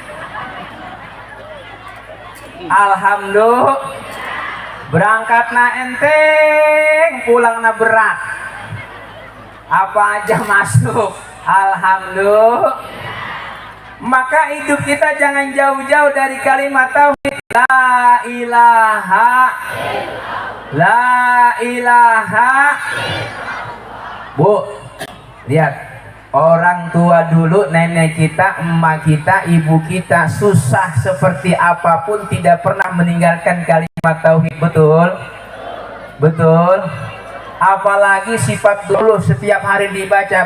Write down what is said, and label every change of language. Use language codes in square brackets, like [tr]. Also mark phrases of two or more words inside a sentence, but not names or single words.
[id] Alhamdulillah. Berangkat na enteng, pulang na berat. Apa aja masuk. Alhamdulillah. Maka hidup kita jangan jauh-jauh dari kalimat tauhid. [ar] لا إله، لا إله. [id] Bu, lihat. Orang tua dulu, nenek kita, emak kita, ibu kita, susah seperti apapun tidak pernah meninggalkan kalimat tauhid. Betul? Betul? Apalagi sifat dulu setiap hari dibaca.